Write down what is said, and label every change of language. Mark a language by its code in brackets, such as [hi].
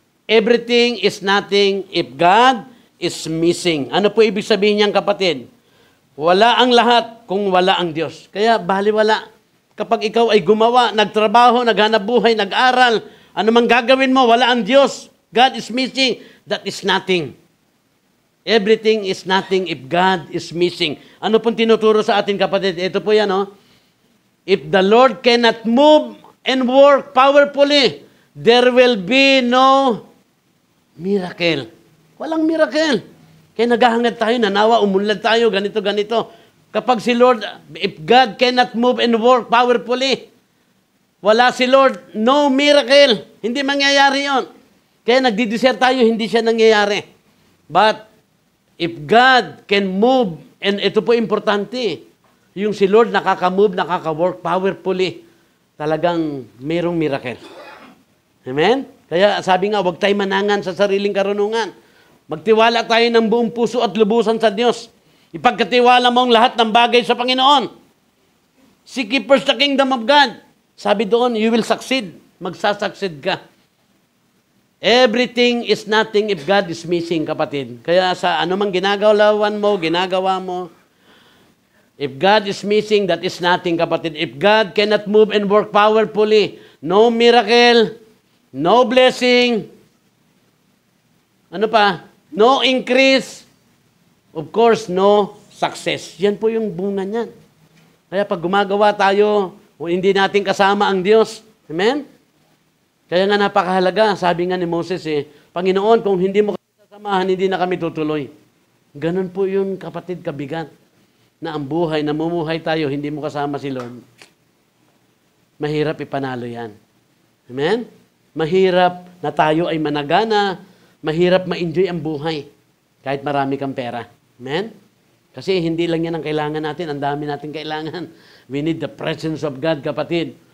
[en] Everything is nothing if God is missing. [tl] Ano po ibig sabihin niyan, kapatid? Wala ang lahat kung wala ang Diyos. Kaya baliwala. Kapag ikaw ay gumawa, nagtrabaho, naghanap buhay, nag-aral, ano mang gagawin mo, wala ang Diyos. [en] God is missing. That is nothing. Everything is nothing if God is missing. [tl] Ano pong tinuturo sa atin, kapatid? Ito po yan, oh. [en] If the Lord cannot move and work powerfully, there will be no miracle. [tl] Walang miracle. Kaya naghahangad tayo, nanawa, umunlad tayo, ganito, ganito. Kapag si Lord, [en] if God cannot move and work powerfully, [tl] wala si Lord, [en] no miracle. [tl] Hindi mangyayari yon. Kaya nagdi-desire tayo, hindi siya nangyayari. [en] But, if God can move, and [tl] ito po importante, yung si Lord nakaka-move, nakaka-work powerfully, talagang mayroong miracle. Amen? Kaya sabi nga, huwag tayo manangan sa sariling karunungan. Magtiwala tayo ng buong puso at lubusan sa Diyos. Ipagkatiwala mo ang lahat ng bagay sa Panginoon. [en] Seek ye first the kingdom of God. [tl] Sabi doon, [en] you will succeed. [tl] Magsasucceed ka. [en] Everything is nothing if God is missing, kapatid. [tl] Kaya sa anumang ginagawa mo, [en] if God is missing, that is nothing, kapatid. If God cannot move and work powerfully, no miracle, no blessing, [tl] ano pa? [en] No increase, of course, no success. [tl] Yan po yung bunga niyan. Kaya pag gumagawa tayo, hindi natin kasama ang Diyos. Amen? Kaya nga napakahalaga, sabi nga ni Moses, Panginoon, kung hindi mo kami kasamahan, hindi na kami tutuloy. Ganun po yun, kapatid, kabigat. Na ang buhay, namumuhay tayo, hindi mo kasama si Lord. Mahirap ipanalo yan. Amen? Mahirap na tayo ay managana, mahirap ma-enjoy ang buhay, kahit marami kang pera. Amen? Kasi hindi lang yan ang kailangan natin, ang dami natin kailangan. [en] We need the presence of God, kapatid.